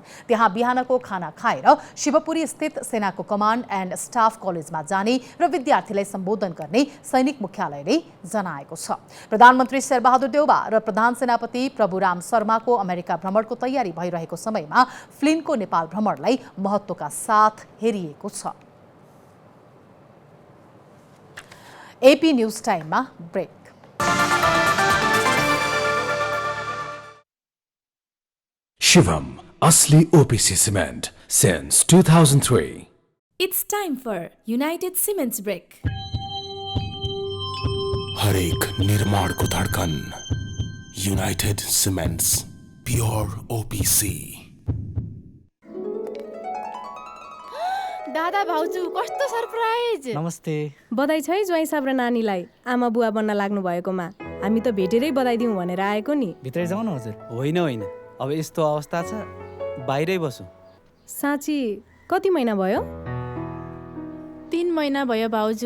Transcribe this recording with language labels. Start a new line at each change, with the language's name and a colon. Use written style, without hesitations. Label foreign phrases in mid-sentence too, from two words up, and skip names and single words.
Nepali: त्यहाँ बिहानको खाना खाएर शिवपुरी स्थित सेनाको कमान्ड एन्ड स्टाफ कलेजमा जाने र विद्यार्थीलाई सम्बोधन गर्ने सैनिक मुख्यालयले जनाएको छ। प्रधानमन्त्री शेरबहादुर देउवा र प्रधान सेनापति प्रभुराम शर्माको अमेरिका भ्रमणको तयारी भइरहेको समयमा फ्लिनको नेपाल भ्रमणलाई महत्त्वका साथ हेरिएको छ। एपी न्यूज टाइममा ब्रेक।
English: Shivam, Asli OPC Cement since 2003. It's time for United Cements Break.
Hindi: हर एक निर्माण को धड़कन यूनाइटेड सीमेंट्स प्योर ओपीसी।
Nepali: दादा भाउजू कस्तो सरप्राइज। नमस्ते। बधाई छ है ज्वाइँ साहब र नानीलाई आमा बुवा बन्न लाग्नु भएकोमा। हामी त भेटेरै बधाई दिउँ भनेर आएको नि। भित्रै जाउँ न हजुर। होइन अब यस्तो अवस्था छ बाहिरै बसु। साँच्ची कति महिना भयो? 3 महिना भयो भाउजू।